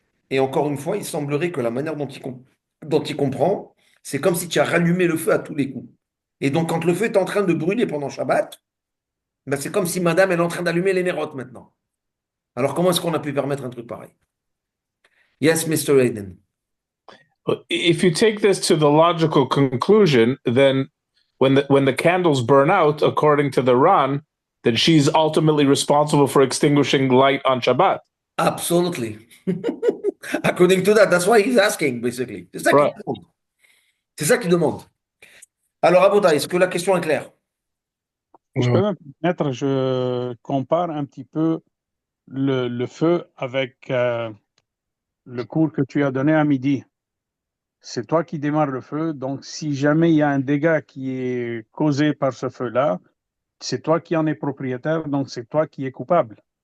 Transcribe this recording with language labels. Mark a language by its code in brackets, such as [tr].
[fr] Et encore une fois, il semblerait que la manière dont il comprend, c'est comme si tu as rallumé le feu à tous les coups. Et donc, quand le feu est en train de brûler pendant Shabbat, ben, c'est comme si madame elle est en train d'allumer les nérotes maintenant. Alors, comment est-ce qu'on a pu permettre un truc pareil? [en] Yes, Mr. Hayden. If you take this to the logical conclusion, then when the candles burn out, according to the Ran, then she's ultimately responsible for extinguishing light on Shabbat. Absolutely. According to that, that's why he's asking, basically. [fr] C'est ça qu'il [en] Right. [fr] demande. C'est ça qu'il demande. Alors, Abouda, est-ce que la question est claire? Je peux me permettre, je compare un petit peu le feu avec le cours que tu as donné à midi. C'est toi qui démarres le feu, donc si jamais il y a un dégât qui est causé par ce feu-là, c'est toi qui en es propriétaire, donc c'est toi qui es coupable.